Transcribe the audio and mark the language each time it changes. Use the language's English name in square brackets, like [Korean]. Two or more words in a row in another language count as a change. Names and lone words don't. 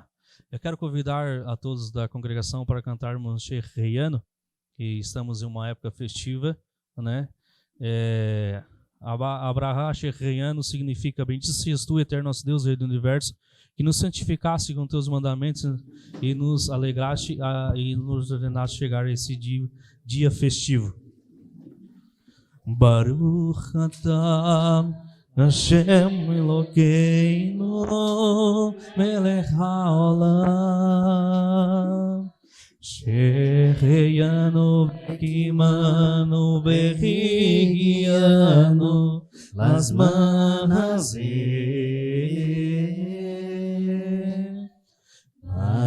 [Portuguese] Eu quero convidar a todos da congregação para cantarmos Shehreianu, que estamos em uma época festiva, né? A brahá Shehreianu significa: bendito sejas tu, eterno nosso Deus, Rei do Universo, que nos santificaste com teus mandamentos e nos alegraste e nos ordenaste chegar a esse dia festivo. [Hebrew] ברוך אתה השם אלוקינו מלך העולם שהחיינו וקימנו והגיענו לזמן הזה